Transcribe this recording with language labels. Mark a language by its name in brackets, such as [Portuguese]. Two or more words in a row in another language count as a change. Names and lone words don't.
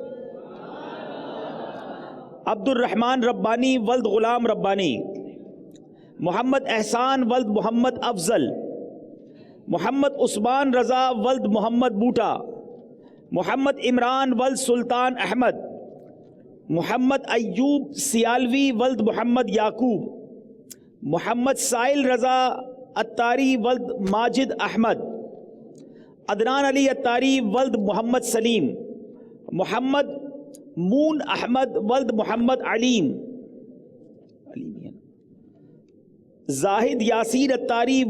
[Urdu] عبد الرحمن ربانی ولد غلام ربانی، محمد احسان ولد محمد افضل، محمد عثمان رضا ولد محمد بوٹا، محمد عمران ولد سلطان احمد، محمد ایوب سیالوی ولد محمد یعقوب، मोहम्मद साइल रज़ा अत्तारी वल्द माजिद अहमद, अदनान अली अत्तारी वल्द मोहम्मद सलीम, मोहम्मद मून अहमद वल्द मोहम्मद अलीम, जाहिद यासीन अत्तारी